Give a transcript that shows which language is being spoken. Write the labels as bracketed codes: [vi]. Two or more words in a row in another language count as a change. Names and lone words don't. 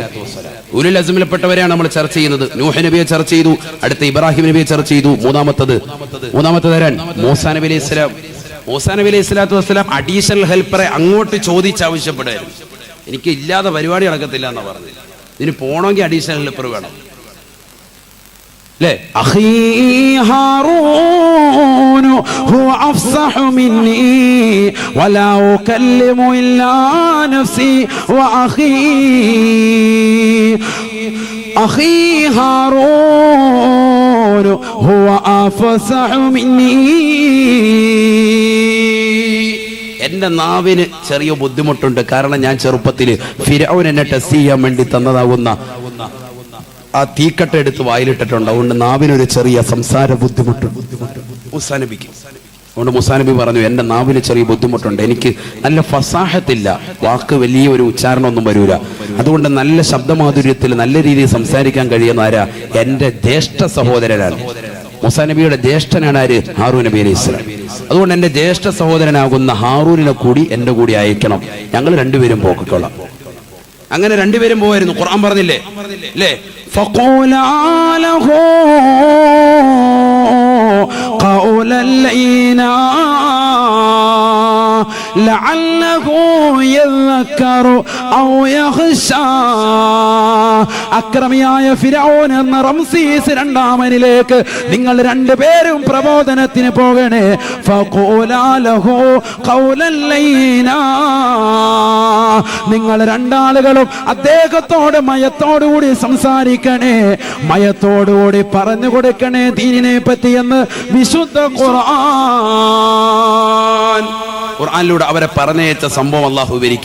[ml] ഉലുൽ അസ്മിൽപ്പെട്ടവരെയാണ് നമ്മൾ ചർച്ച ചെയ്യുന്നത്. നൂഹ് നബിയെ ചർച്ച ചെയ്തു, അടുത്ത ഇബ്രാഹിം നബിയെ ചർച്ച ചെയ്തു. മൂന്നാമത്തെ തരാൻ മൂസാ നബി [ar] عليه السلام. [ml] മൂസാ നബി [ar] عليه الصلاة والسلام [en] additional helper [ml] അങ്ങോട്ട് ചോദിച്ചാവശ്യപ്പെടുകയായിരുന്നു. എനിക്ക് ഇല്ലാതെ പരിപാടി നടക്കത്തില്ല എന്നാ പറഞ്ഞത്. ഇതിന് പോണമെങ്കിൽ [en] additional helper [ml] വേണം. [ar] أخي هارون هو أفصح مني ولا أكلم إلا نفسي أخي هارون هو أفصح مني. [ml] എന്റെ നാവിന് ചെറിയ ബുദ്ധിമുട്ടുണ്ട്. കാരണം ഞാൻ ചെറുപ്പത്തിൽ ഫിർഔൻ എന്നെ ടെസ്റ്റ് ചെയ്യാൻ വേണ്ടി തന്നതാകുന്ന ആ തീക്കട്ട എടുത്ത് വായിലിട്ടിട്ടുണ്ട്. അതുകൊണ്ട് നാവിനൊരു ചെറിയ സംസാര ബുദ്ധിമുട്ടുണ്ട് മൂസാ നബിക്ക്. അതുകൊണ്ട് മൂസാ നബി പറഞ്ഞു, എന്റെ നാവിന് ചെറിയ ബുദ്ധിമുട്ടുണ്ട്, എനിക്ക് നല്ല ഫസാഹത്തില്ല, വാക്ക് വലിയ ഒരു ഉച്ചാരണമൊന്നും വരൂല. അതുകൊണ്ട് നല്ല ശബ്ദമാധുര്യത്തിൽ നല്ല രീതിയിൽ സംസാരിക്കാൻ കഴിയുന്ന ആരാ? എന്റെ ജ്യേഷ്ഠ സഹോദരനാണ്. മൂസാ നബിയുടെ ജ്യേഷ്ഠനാണ് ആര്? ഹാറൂൻ നബി [ar] عليه السلام. [ml] അതുകൊണ്ട് എന്റെ ജ്യേഷ്ഠ സഹോദരനാകുന്ന ഹാറൂനിനെ കൂടി എന്റെ കൂടി അയക്കണം, ഞങ്ങൾ രണ്ടുപേരും പോക്കൊള്ളാം. അങ്ങനെ രണ്ടുപേരും പോവായിരുന്നു. ഖുർആൻ പറഞ്ഞില്ലേ അല്ലേ? [ar] فقولا له قولا لينا لعله يذكر أو يخشى. [ml] അക്രമിയായ ഫിർഔൻ എന്ന റംസീസ് രണ്ടാമനിലേക്ക് നിങ്ങൾ രണ്ടുപേരും പ്രബോധനത്തിന് പോകണേ. [ar] فقولا له قولا لينا. [ml] നിങ്ങൾ രണ്ടാളുകളും അദ്ദേഹത്തോട് മയത്തോടുകൂടി സംസാരിക്കണേ, മയത്തോടുകൂടി പറഞ്ഞു കൊടുക്കണേ ദീനിനെ പറ്റി എന്ന് വിശുദ്ധ ഖുർആനിലൂടെ അവരെ പറഞ്ഞയച്ച സംഭവം അള്ളാഹു വിവരിക്കുക.